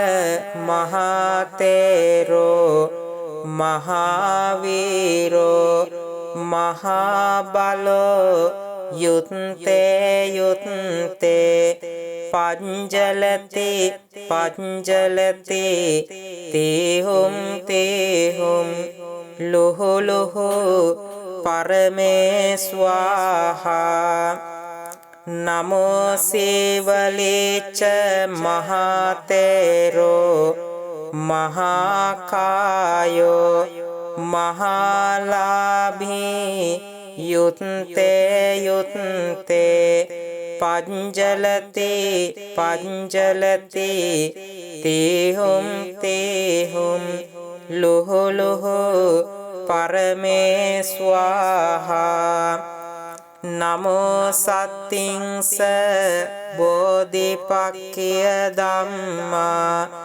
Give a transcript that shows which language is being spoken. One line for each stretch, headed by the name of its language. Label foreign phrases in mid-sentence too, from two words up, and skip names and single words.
Pali: මහතේරෝ මහාවීරෝ මහාබලෝ යුත්තේ යුත්තේ පංචලති පංචලති තීහුම් තීහුම් ලොහො ලොහො පරමේස්වාහා නමෝ සීවලේච මහතේරෝ මහාකායෝ මහාලාභී යුත්තේ යුත්තේ පංචලති පංචලති තීහුම් තීහුම් ලොහො ලොහො පරමේස්වාහා නමෝ සත්තිංස බෝධිපක්ඛිය ධම්මා